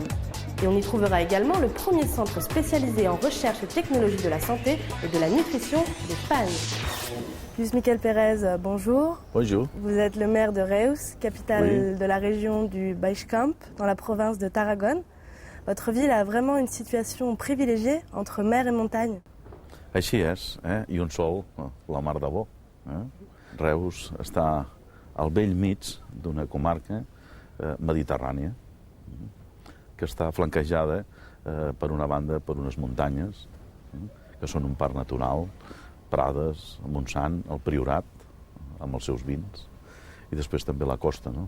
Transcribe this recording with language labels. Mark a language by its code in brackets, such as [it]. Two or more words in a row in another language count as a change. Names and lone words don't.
[fr] Et on y trouvera également le premier centre spécialisé en recherche et technologie de la santé et de la nutrition d'Espagne. Luis Miquel Pérez, bonjour. Bonjour. Vous êtes le maire de Reus, capitale de la région du Baix Camp, dans la province de Tarragone. Votre ville a vraiment une situation privilégiée entre mer et montagne. [ca] Així és, i un sol, la mar de bo. Reus està al bell mig d'una comarca mediterrània, que està flanquejada per una banda per unes muntanyes, que són un parc natural, Prades, Montsant, el Priorat, amb els seus vins, i després també la costa, no?